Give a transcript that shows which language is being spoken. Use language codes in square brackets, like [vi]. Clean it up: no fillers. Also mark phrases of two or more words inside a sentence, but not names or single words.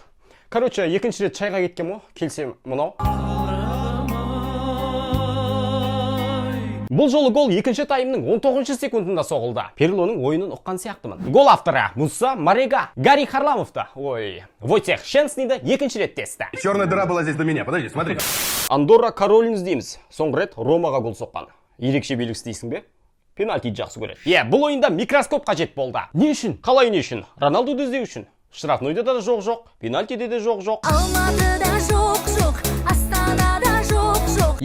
[kk] Короче, екінші рет чайға кеткен мо, келсем мұнау. Бұл жолы гол екінші таймның 19 секундында соғылды. Перлоның ойынын ұққан сияқтымын. Гол авторы Муса Марега, Гарри Харламовты. Войтех Шенсниді екінші рет тесті. [ru] Черная дыра была здесь до меня, подожди, смотри. [kk] Андорра Каролин іздейміз. Соңғы рет Ромаға гол соққан. Ерекше белгісі дейсің бе? Пенальти жақсы көреді. Бұл ойында микроскоп қажет болды. Не үшін? Қалай не үшін? Роналдуды іздеу үшін. Штрафнойда да жоқ, пенальтиде де жоқ. Алматыда жоқ, Астанада жоқ.